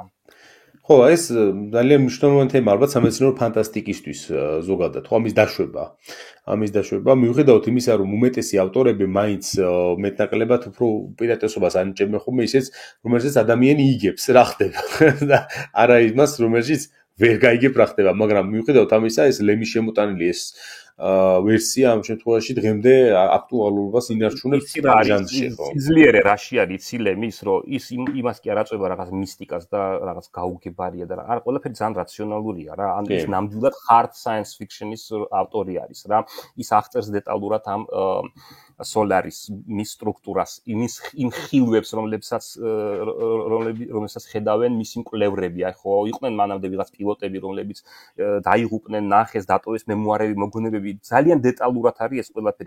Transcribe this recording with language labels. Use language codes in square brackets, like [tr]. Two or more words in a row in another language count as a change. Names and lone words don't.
[ka] ხო, ეს ძალიან მნიშვნელოვანი თემა ალბათ სამეცნიერო ფანტასტიკისთვის ზოგადად, ხო, ამის დაშვება, მიუხედავად იმისა, რომ უმეტესი ავტორები მაინც მეტნაკლებად უფრო უპირატესობას ანიჭებენ ხოლმე ისეც, რომელსაც ადამიანი იგებს რა ხდება და არა იმას, რომელშიც ვერ გაიგებ რა ხდება, მაგრამ მიუხედავად ამისა, ეს ლემის შემოტანილი ეს ვერსია ამ შემთხვევაში დღემდე აქტუალურობას ინარჩუნებს ჟანრში ხო. სიძლიერე რაში არის ცილემის, რომ ის იმას კი არ აწვება რაღაც მისტიკას და რაღაც გაუგებარია და არა, ყველაფერი ძალიან რაციონალურია რა. ან ის ნამდვილად [en] hard science fiction- [ka] ის ავტორი არის რა. ის აღწერს დეტალურად ამ სოლარის მის სტრუქტურას, იმ ხილვებს, რომლებსაც ხედავენ მისი მკვლევრები. აი ხო, იყვნენ მანამდე ვიღაც პილოტები, რომლებიც დაიღუპნენ, ნახეს, დატოვეს მემუარები, მოგონებები ძალიან დეტალურად არის ეს ყველაფერი.